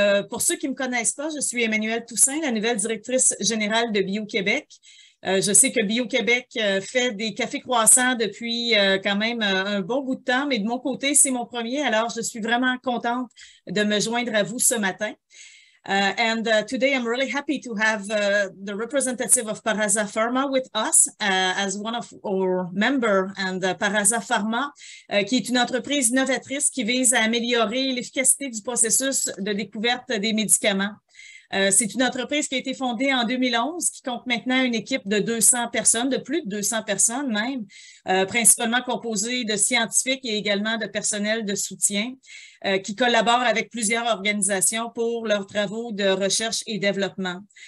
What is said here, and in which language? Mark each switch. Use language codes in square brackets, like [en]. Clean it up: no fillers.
[fr] Pour ceux qui ne me connaissent pas, je suis Emmanuelle Toussaint, la nouvelle directrice générale de Bio-Québec. Je sais que Bio-Québec fait des cafés croissants depuis quand même un bon bout de temps, mais de mon côté, c'est mon premier. Alors, je suis vraiment contente de me joindre à vous ce matin. [en] Today, I'm really happy to have the representative of Paraza Pharma with us as one of our members. [fr] And Paraza Pharma, qui est une entreprise novatrice qui vise à améliorer l'efficacité du processus de découverte des médicaments. C'est une entreprise qui a été fondée en 2011, qui compte maintenant une équipe de 200 personnes, de plus de 200 personnes même, principalement composée de scientifiques et également de personnel de soutien, qui collaborent avec plusieurs organisations pour leurs travaux de recherche et développement.